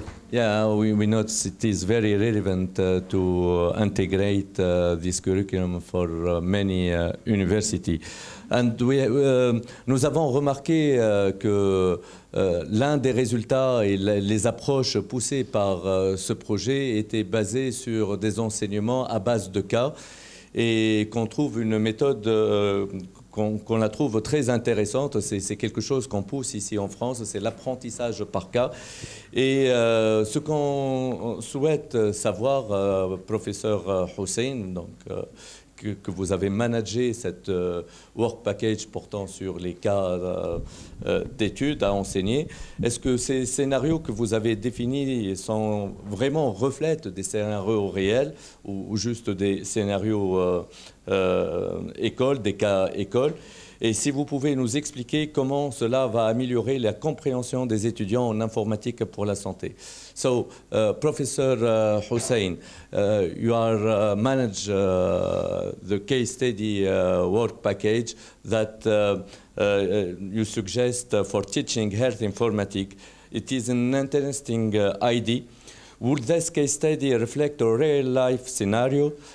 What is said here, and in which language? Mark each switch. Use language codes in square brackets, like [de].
[en] Yeah, we notice it is very relevant to integrate this curriculum for many universities. [fr] And nous avons remarqué que l'un des résultats et les approches poussées par ce projet étaient basées sur des enseignements à base de cas, et qu'on trouve une méthode qu'on la trouve très intéressante. C'est quelque chose qu'on pousse ici en France, c'est l'apprentissage par cas. Et ce qu'on souhaite savoir, professeur Hussein, donc, que vous avez managé cette work package portant sur les cas d'études à enseigner. Est-ce que ces scénarios que vous avez définis sont vraiment reflètent des scénarios réels ou juste des scénarios écoles, des cas écoles? Et si vous pouvez nous expliquer comment cela va améliorer la compréhension des étudiants en informatique pour la santé. [en] So, Professor Hussein, you are manage the case study work package that you suggest for teaching health informatics. It is an interesting idea. Would this case study reflect a real-life scenario?